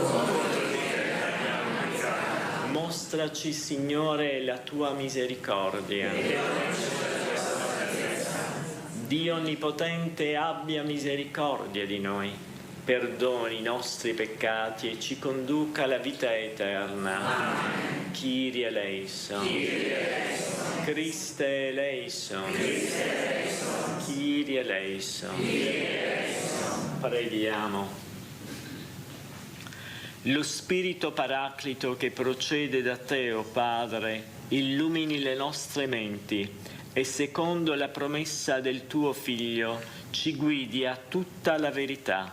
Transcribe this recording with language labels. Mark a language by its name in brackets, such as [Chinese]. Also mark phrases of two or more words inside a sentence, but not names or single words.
[Italian] Mostraci, Signore, la tua misericordia. Dio Onnipotente, abbia misericordia di noi, perdoni i nostri peccati e ci conduca alla vita eterna. [Greek] Kyrie eleison. Christe eleison. Kyrie eleison. [Italian] Preghiamo. Lo Spirito Paraclito che procede da te, o Padre, illumini le nostre menti e secondo la promessa del tuo Figlio ci guidi a tutta la verità.